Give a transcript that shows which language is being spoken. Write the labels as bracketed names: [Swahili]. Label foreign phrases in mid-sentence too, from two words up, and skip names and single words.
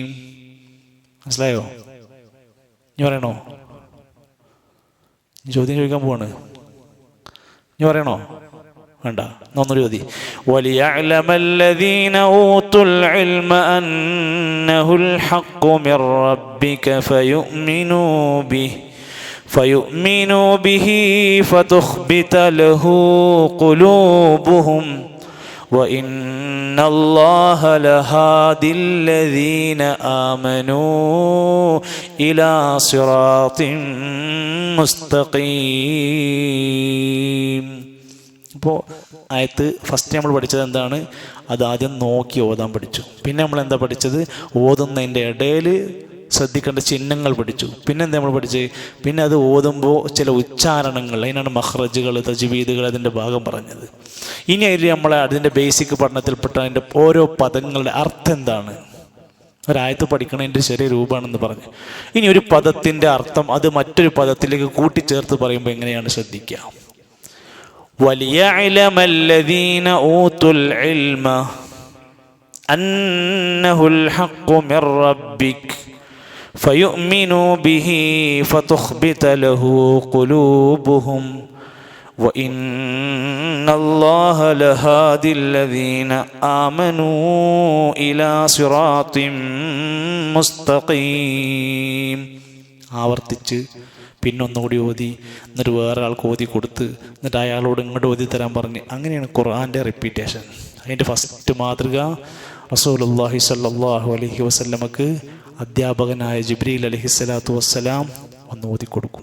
[Malayalam] മനസ്സിലായോ? ഇനി പറയണോ? ചോദ്യം ചോദിക്കാൻ പോവാണ്. ഇനി പറയണോ? വേണ്ട. ഒന്നൊരു ചോദ്യം. [Arabic] وليعلم الذين أوتوا العلم أنه الحق من ربك فيؤمنوا به فتخبت له قلوبهم وإن الله لهادي الذين آمنوا إلى صراط مستقيم. [Malayalam] അപ്പോൾ ആയത്ത് ഫസ്റ്റ് നമ്മൾ പഠിച്ചത് എന്താണ്? അത് ആദ്യം നോക്കി ഓതാൻ പഠിച്ചു. പിന്നെ നമ്മൾ എന്താ പഠിച്ചത്? ഓതുന്നതിൻ്റെ ഇടയിൽ ശ്രദ്ധിക്കേണ്ട ചിഹ്നങ്ങൾ പഠിച്ചു. പിന്നെ എന്താ നമ്മൾ പഠിച്ചത്? പിന്നെ അത് ഓതുമ്പോൾ ചില ഉച്ചാരണങ്ങൾ, അതിനാണ് മഖ്റജുകൾ, തജ്വീദുകൾ, അതിൻ്റെ ഭാഗം പറഞ്ഞത്. ഇനി അതിൽ നമ്മളെ അതിൻ്റെ ബേസിക് പഠനത്തിൽപ്പെട്ട അതിൻ്റെ ഓരോ പദങ്ങളുടെ അർത്ഥം എന്താണ്? ഒരായത്ത് പഠിക്കണതിൻ്റെ ചെറിയ രൂപമാണെന്ന് പറഞ്ഞു. ഇനി ഒരു പദത്തിൻ്റെ അർത്ഥം അത് മറ്റൊരു പദത്തിലേക്ക് കൂട്ടിച്ചേർത്ത് പറയുമ്പോൾ എങ്ങനെയാണ് ശ്രദ്ധിക്കുക? [Arabic] وليعلم الذين أوتوا العلم أنه الحق من ربك فيؤمنوا به فتخبت له قلوبهم وإن الله لهادي الذين آمنوا إلى صراط مستقيم. [Malayalam] ആവർത്തിച്ച് പിന്നൊന്നുകൂടി ഓതി, എന്നിട്ട് വേറെ ആൾക്ക് ഓതി കൊടുത്ത്, എന്നിട്ട് അയാളോട് ഇങ്ങോട്ട് ഓതി തരാൻ പറഞ്ഞ്. അങ്ങനെയാണ് ഖുർആൻ്റെ റിപ്പീറ്റേഷൻ. അതിൻ്റെ ഫസ്റ്റ് മാതൃക [Arabic] رسول الله صلى الله عليه وسلم [Malayalam] അധ്യാപകനായ ജിബ്രീൽ [Arabic] عليه الصلاة والسلام [Malayalam] ഒന്ന് ഓതിക്കൊടുക്കും.